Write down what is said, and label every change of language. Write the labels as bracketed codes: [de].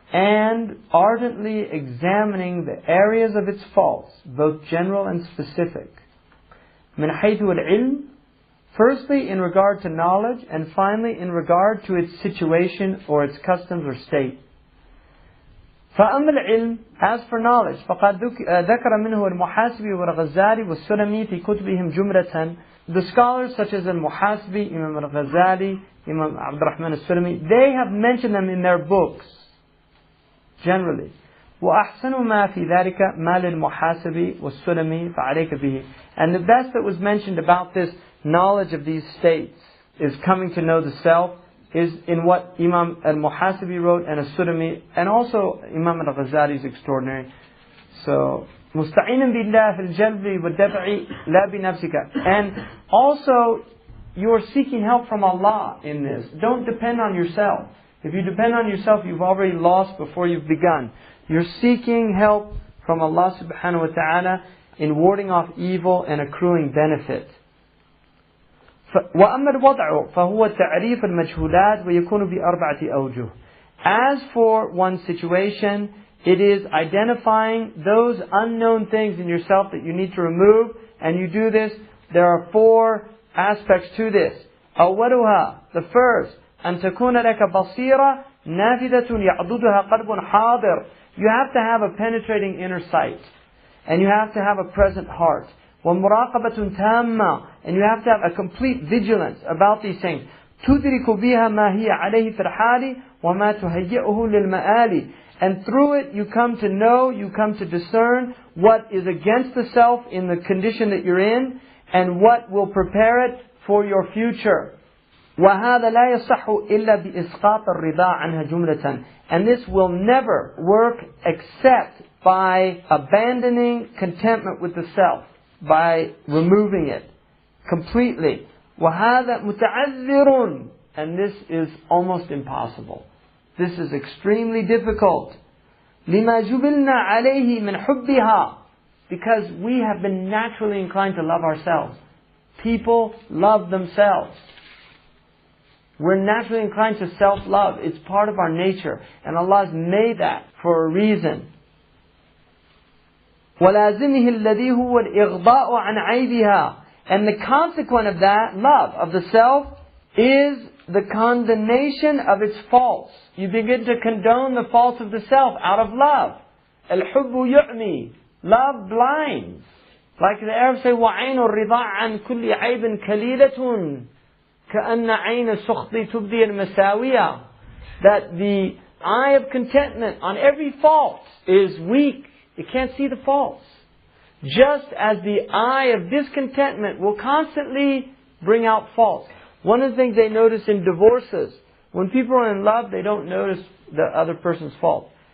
[en] and ardently examining the areas of its faults, both general and specific. [ar] من حيث العلم, [en] firstly in regard to knowledge, and finally in regard to its situation or its customs or state. [ar] فأما العلم, [en] as for knowledge, [ar] فقد ذكر منه المحاسبي والغزالي والسلمي في كتبهم جملة. [en] The scholars such as al-Muhasibi, Imam al-Ghazali, Imam Abd al-Rahman al-Sulami, they have mentioned them in their books, generally. [ar] وأحسن ما في ذلك ما للمحاسبي والسلمي فعليك به. [en] And the best that was mentioned about this knowledge of these states is coming to know the self, is in what Imam al-Muhasibi wrote and al-Sulami, and also Imam al-Ghazali is extraordinary. [ar] So, مستعين بالله في الجلب والدفع لا بنفسك. [en] And also, you are seeking help from Allah in this. Don't depend on yourself. If you depend on yourself, you've already lost before you've begun. You're seeking help from Allah subhanahu wa ta'ala in warding off evil and accruing benefit. [ar] وأما الوضع فهو تعريف المجهولات ويكون بأربعة أوجه. [en] As for one situation, it is identifying those unknown things in yourself that you need to remove, and you do this. There are four aspects to this. [ar] أولها, [en] the first, [ar] أن تكون لك بصيرة نافذة يعضدها قلب حاضر. [en] You have to have a penetrating inner sight, and you have to have a present heart. [ar] ومراقبة تامة, [en] and you have to have a complete vigilance about these things. [ar] تدرك بها ما هي عليه في الحال وما تهيئه للمآل. [en] And through it you come to know, you come to discern what is against the self in the condition that you're in, and what will prepare it for your future. [ar] وهذا لا يصح إلا بإسقاط الرضا عنها جملة. [en] And this will never work except by abandoning contentment with the self, by removing it completely. [ar] وهذا متعذر. [en] And this is almost impossible. This is extremely difficult. [ar] لما جبلنا عليه من حبها. [en] Because we have been naturally inclined to love ourselves. People love themselves. We're naturally inclined to self-love. It's part of our nature. And Allah has made that for a reason. [ar] وَلَازِمِهِ الَّذِي هُوَ الْإِغْضَاءُ عَنْ عَيْبِهَا. [en] And the consequence of that, love of the self, is the condemnation of its faults. You begin to condone the faults of the self out of love. [ar] الْحُبُّ يُعْمِي. [en] Love blinds. Like the Arabs say, [ar] وَعَيْنُ الرِّضَاءِ عَنْ كُلِّ عَيْبٍ كَلِيلَةٌ كَأَنَّ عَيْنَ السُّخْطِ تُبْدِي الْمَسَاوِيَةِ. [en] That the eye of contentment on every fault is weak. It can't see the faults. Just as the eye of discontentment will constantly bring out faults. One of the things they notice in divorces, when people are in love, they don't notice the other person's fault.